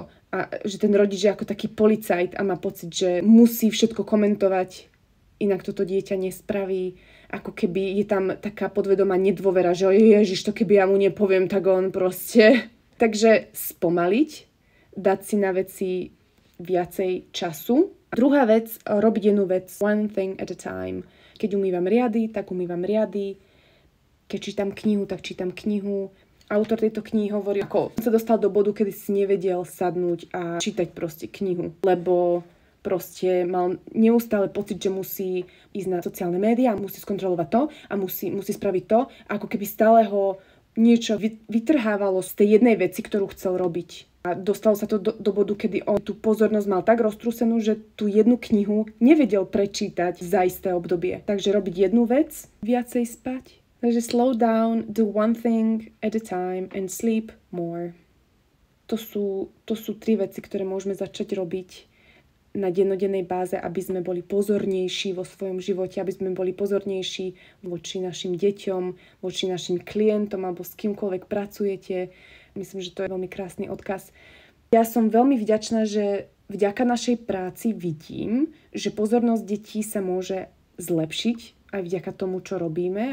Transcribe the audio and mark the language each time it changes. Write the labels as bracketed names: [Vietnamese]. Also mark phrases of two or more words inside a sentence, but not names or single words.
[Slovak] A že ten rodič je ako taký policajt a má pocit, že musí všetko komentovať, inak toto dieťa nespraví. Ako keby je tam taká podvedomá nedôvera, že ježiš, to keby ja mu nepoviem, tak on proste. Takže spomaliť, dať si na veci viacej času. Druhá vec, robiť jednu vec, [English] one thing at a time. [Slovak] Keď umývam riady, tak umývam riady. Keď čítam knihu, tak čítam knihu. Autor tejto knihy hovorí, ako sa dostal do bodu, kedy si nevedel sadnúť a čítať proste knihu, lebo proste mal neustále pocit, že musí ísť na sociálne médiá, musí skontrolovať to a musí spraviť to, ako keby stále ho niečo vytrhávalo z tej jednej veci, ktorú chcel robiť. A dostalo sa to do bodu, kedy on tú pozornosť mal tak roztrúsenú, že tú jednu knihu nevedel prečítať za isté obdobie. Takže robiť jednu vec, viacej spať. Takže [English] slow down, do one thing at a time and sleep more. [Slovak] To sú 3 veci, ktoré môžeme začať robiť na dennodennej báze, aby sme boli pozornejší vo svojom živote, aby sme boli pozornejší voči našim deťom, voči našim klientom alebo s kýmkoľvek pracujete. Myslím, že to je veľmi krásny odkaz. Ja som veľmi vďačná, že vďaka našej práci vidím, že pozornosť detí sa môže zlepšiť aj vďaka tomu, čo robíme.